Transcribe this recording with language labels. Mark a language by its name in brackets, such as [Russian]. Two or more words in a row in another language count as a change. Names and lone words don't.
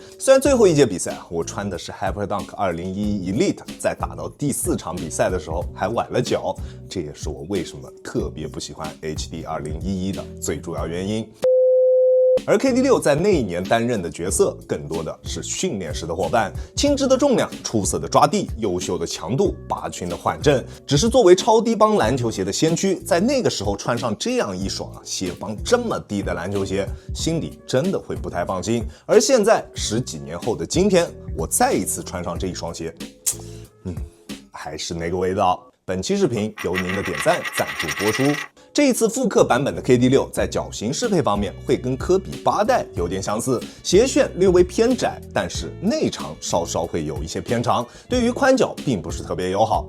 [Chinese] 雖然最後一屆比賽我穿的是 Hyperdunk 2011 Elite， 在打到第4場比賽的時候還崴了腳，這也是我為什麼特別不喜歡 HD 2011的最主要原因。而 KD6 在那一年擔任的角色更多的是訓練時的夥伴，輕質的重量，出色的抓地，優秀的強度，拔群的緩震。只是作為超低幫籃球鞋的先驅，在那個時候穿上這樣一雙鞋幫這麼低的籃球鞋，心裡真的會不太放心。而現在10幾年後的今天，我再一次穿上這一雙鞋，還是那個味道。本期視頻由您的點讚贊助播出。這一次復刻版本的 KD6 在腳型適配方面會跟科比8代有點相似，鞋楦略微偏窄，但是內長稍稍會有一些偏長，對於寬腳並不是特別友好。